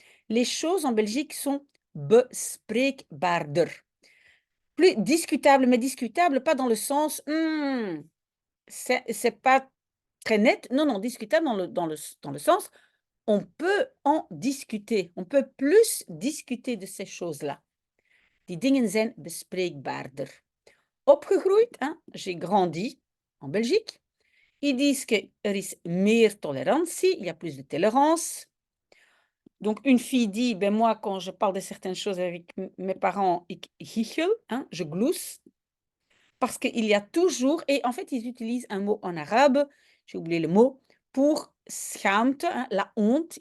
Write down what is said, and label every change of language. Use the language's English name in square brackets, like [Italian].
[French] Les choses en Belgique sont bespreekbaarder. Plus discutable, mais discutable, pas dans le sens, c'est pas très net. Non, non, discutable dans le sens, on peut en discuter. On peut plus discuter de ces choses-là. [Dutch] Die dingen zijn bespreekbaarder. [French] Opgegroeid, hein, j'ai grandi en Belgique. Ils disent qu'il [Dutch] is meer tolerantie, [French] il y a plus de tolérance. Donc, une fille dit, ben moi, quand je parle de certaines choses avec mes parents, [Dutch] ik giechel, [French] hein, je glousse. Parce qu'il y a toujours, et en fait, ils utilisent un mot en arabe, j'ai oublié le mot, pour schaamte, hein, la honte.